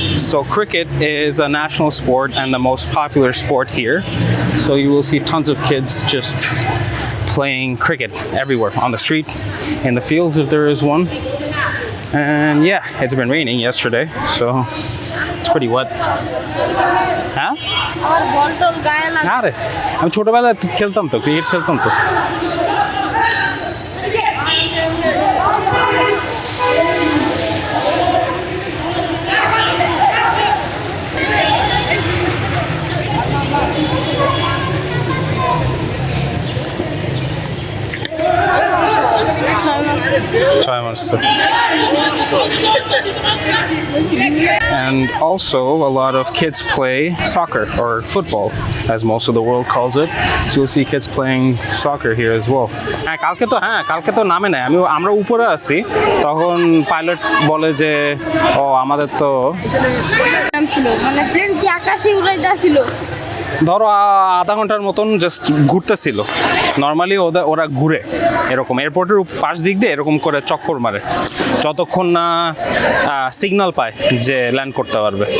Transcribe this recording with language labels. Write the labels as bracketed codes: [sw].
[en] So cricket is a national sport and the most popular sport here. So you will see tons of kids just playing cricket everywhere, on the street, in the fields if there is one. And yeah, it's been raining yesterday, so it's pretty wet. Huh? [bn] আমার বল টল গায়ে লাগে না রে, আমি ছোটবেলায় খেলতাম তো, cricket খেলতাম তো। [en] Try months. And also, a lot of kids play soccer or football, as most of the world calls it. So you'll see kids playing soccer here as well. [bn] কালকে তো নামে নাই, আমরা উপরে আছি, তখন পাইলট বলে যে ও আমাদের তো নাম ছিল মানে প্লেন কি আকাশে উড়াইতেছিল ধরো আধা ঘন্টার মতন জাস্ট ঘুরতেছিল। নর্মালি ওরা ঘুরে এরকম এয়ারপোর্টের পাশ দিক দিয়ে এরকম করে চক্কর মারে যতক্ষণ না সিগন্যাল পায় যে ল্যান্ড করতে পারবে।